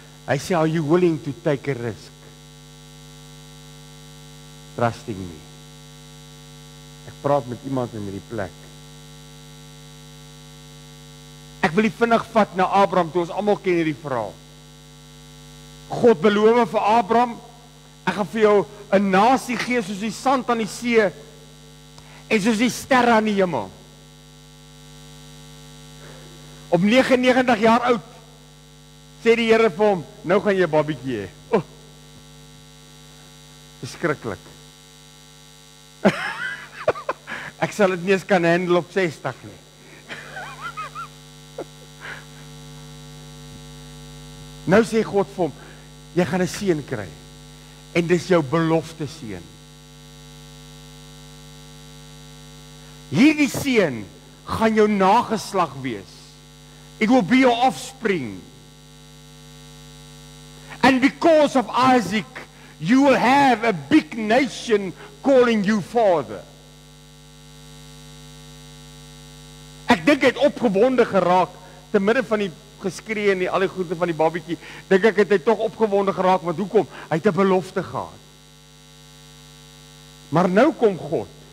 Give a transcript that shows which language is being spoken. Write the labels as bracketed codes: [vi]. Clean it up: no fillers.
[af] Hy sê, [en] are you willing to take a risk? Trusting me. [af] Ek praat met iemand in hierdie plek. Ek wil die vinnig vat na Abraham, toe ons almal ken hierdie verhaal. God beloof vir Abraham, ek gaan vir jou 'n nasie gee soos die sand aan die see en soos die sterre aan die hemel. Op 99 jaar oud sê die Here vir hom, nou gaan jy 'n babietjie hê. Oh, beskruiklik. Ek sal dit nie eens kan handle op 60 nie. Nou sê God vir hom, jy gaan 'n seun kry. En dis jou belofte seun. Hierdie seun gaan jou nageslag wees. [en] It will be your offspring. And because of Isaac, you will have a big nation calling you father. [af] Ek dink hy het opgewonde geraak te midde van die geskree en al die goede van die babietjie. Dink ek het hy tog opgewonde geraak, want hoekom? Hy het 'n belofte gehad. Maar nou kom God.